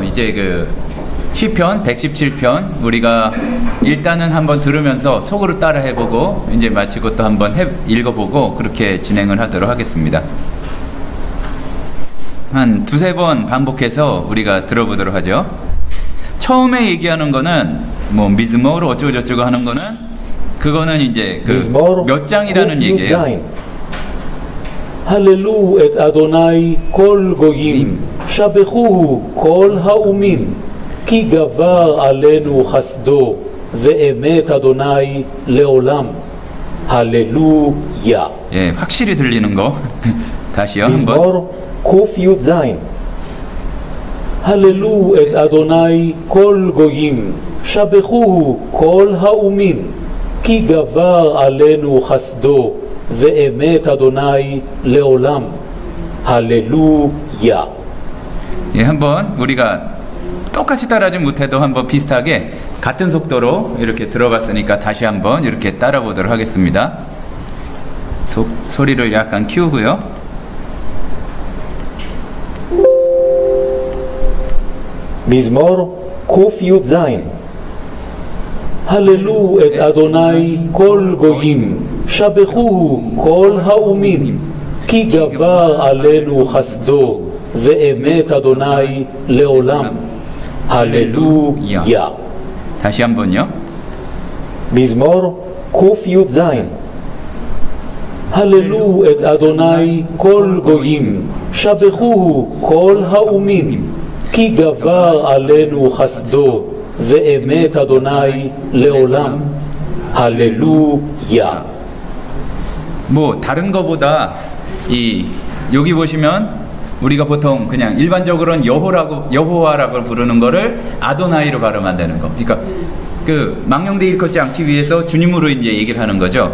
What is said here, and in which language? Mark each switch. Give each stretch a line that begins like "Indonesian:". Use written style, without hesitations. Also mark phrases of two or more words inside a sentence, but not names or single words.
Korean: 이제 시편 117편 우리가 일단은 한번 들으면서 속으로 따라 해보고 이제 마치고 또 한번 읽어보고 그렇게 진행을 하도록 하겠습니다. 한 두세 번 반복해서 우리가 들어보도록 하죠. 처음에 얘기하는 거는 뭐 미즈모로 어쩌고 저쩌고 하는 거는 그거는 이제 몇 장이라는 얘기예요.
Hebrew: הללו את אדוני כל גויים, שבחוהו כל האומים, כי גבר עלינו חסדו, ואמת אדוני לעולם.
Korean: 할렐루야. 예, 확실히 들리는 거 다시요 한번.
Hebrew: מזמור קי"ז הללו את אדוני כל גויים, שבחוהו כל האומים, כי גבר עלינו חסדו, ואמת אדוני לעולם.
Korean: 할렐루야. 예, 한번 우리가 똑같이 따라하지 못해도 한번 비슷하게 같은 속도로 이렇게 들어봤으니까 다시 한번 이렇게 따라 보도록 하겠습니다. 소리를 약간 키우고요.
Hebrew: מזמור קי"ז הללו את אדוני כל גויים, שבחוהו כל האומים, כי גבר עלינו חסדו, ואמת אדוני לעולם.
Korean: 할렐루야. 다시 한번요.
Hebrew: מזמור קי"ז הללו את אדוני כל גויים, שבחוהו כל האומים, כי גבר עלינו חסדו, ואמת אדוני לעולם.
Korean: 할렐루야. 뭐 다른 거보다 여기 보시면 우리가 보통 그냥 일반적으로는 여호와라고 부르는 거를 아도나이로 발음한다는 거. 그러니까 망령되 일컫지 않기 위해서 주님으로 이제 얘기를 하는 거죠.